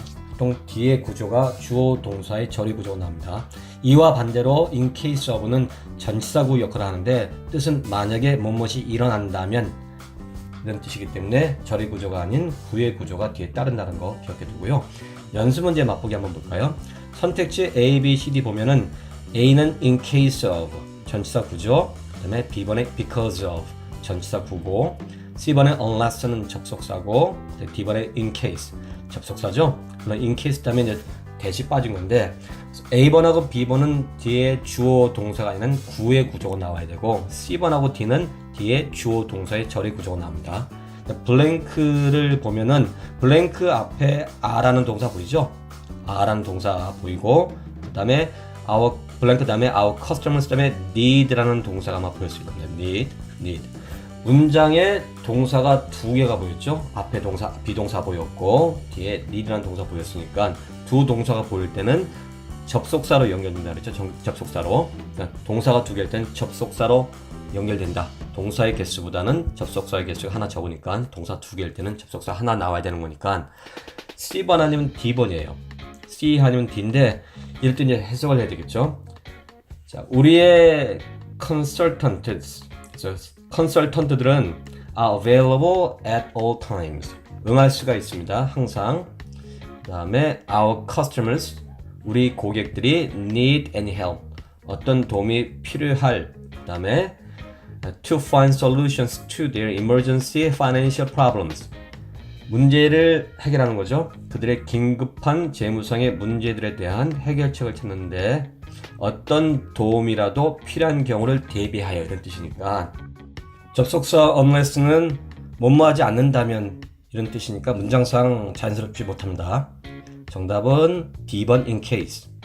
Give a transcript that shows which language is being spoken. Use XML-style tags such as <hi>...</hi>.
<ko>보통 뒤에 구조가 주어 동사의 절의 구조가 나옵니다. 이와 반대로 in case of는 전치사구 역할을 하는데 뜻은 만약에 무엇이 일어난다면 이런 뜻이기 때문에 절의 구조가 아닌 구의 구조가 뒤에 따른다는 거 기억해 두고요. 연습 문제 맛보기 한번 볼까요? 선택지 A, B, C, D 보면은 A는 in case of, 전치사 구조, 그 다음에 B번에 because of, 전치사 구고, C번에 unless는 접속사고, D번에 in case, 접속사죠? 물론 in case 다음에 이제 대시 빠진 건데 A번하고 B번은 뒤에 주어 동사가 아닌 구의 구조가 나와야 되고, C번하고 D는 뒤에 주어 동사의 절의 구조가 나옵니다. 블랭크를 보면은 블랭크 앞에 a라는 동사 보이죠? a라는 동사 보이고, 그 다음에 our 블랭크 다음에 our customers 다음에 need라는 동사가 아마 보일 수 있습니다. need. 문장에 동사가 2개가 보였죠? 앞에 동사 비동사 보였고 뒤에 need라는 동사 보였으니까 두 동사가 보일 때는 접속사로 연결된다 그랬죠? 접속사로. 그러니까 동사가 2개일 때는 접속사로 연결된다. 동사의 개수보다는 접속사의 개수가 하나 적으니까 동사 2개일 때는 접속사 하나 나와야 되는 거니까 C번 아니면 D번이에요. C 아니면 D인데 이럴 때 이제 해석을 해야 되겠죠. 자, 우리의</ko> <en>consultant들은 are available at all times.</en> <ko>응할 수가 있습니다. 항상.</ko> <en>그 다음에 our customers,</en> <ko>우리 고객들이</ko> <en>need any help.</en> <ko>어떤 도움이 필요할.</ko> <en>그 다음에 to find solutions to their emergency financial problems.</en> <ko>문제를 해결하는 거죠. 그들의 긴급한 재무상의 문제들에 대한 해결책을 찾는데 어떤 도움이라도 필요한 경우를 대비하여 이런 뜻이니까 접속사 unless는 뭐뭐하지 않는다면 이런 뜻이니까 문장상 자연스럽지 못합니다. 정답은 D번 in case.</ko>